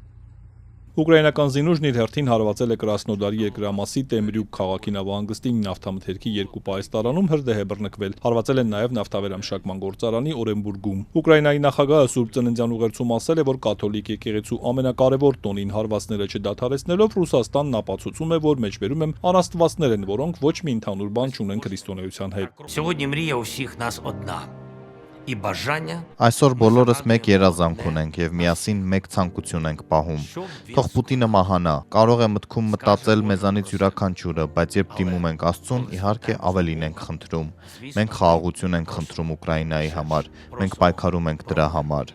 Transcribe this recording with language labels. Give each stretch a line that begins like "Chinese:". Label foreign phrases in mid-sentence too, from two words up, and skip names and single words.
Armenian: Ուկրաինական զինուժն իր հերթին հարվածել է Կրասնոդարի երկրամասի Տեմրյուկ քաղաքի նավահանգստի նավթամթերքի 2 պահեստարանում հրդեհ է բռնկվել։ Հարվածել են նաև նավթավերամշակման գործարանի Օրենբուրգում։ Ուկրաինայի նախագահը Սուրբ Ծննդյան ուղերձում ասել է, որ կաթոլիկ եկեղեցու ամենակարևոր տոնին հարվածները չդադարեցնելով Ռուսաստանն ապացուցում է, որ մեջբերում են անաստվածներ են, որոնք ոչ մի ընդհանուր բան չունեն քրիստոնեության հետ։
Ukrainian: Сьогодні мрія усіх нас одна. І бажання
Armenian: Այսօր բոլորս մեկ երազանք ունենք եւ միասին մեկ ցանկություն ենք պահում։ Թող Պուտինը մահանա։ Կարող է մտքում մտածել մեզանից յուրաքանչյուրը, բայց երբ դիմում ենք Աստծուն, իհարկե ավելին ենք խնդրում։ Մենք խաղաղություն ենք խնդրում Ուկրաինայի համար։ Մենք պայքարում ենք դրա համար։